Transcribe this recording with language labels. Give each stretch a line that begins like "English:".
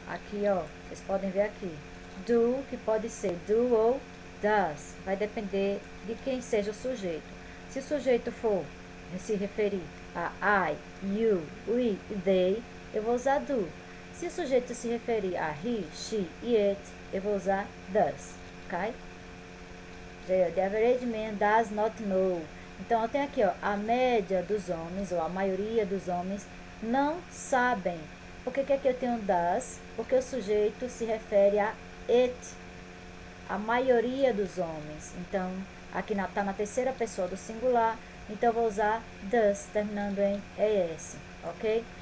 Portuguese: Aqui, ó, vocês podem ver aqui. Do, que pode ser do ou does. Vai depender de quem seja o sujeito. Se o sujeito for se referir a I, you, we e they, eu vou usar do. Se o sujeito se referir a he, she e it, eu vou usar does. Ok?
English: The average man does not know.
Portuguese: Então, eu tenho aqui, ó, a média dos homens, ou a maioria dos homens, não sabem. Por que aqui eu tenho does? Porque o sujeito se refere a it, a maioria dos homens. Então, aqui está na terceira pessoa do singular, então eu vou usar does, terminando em es, ok?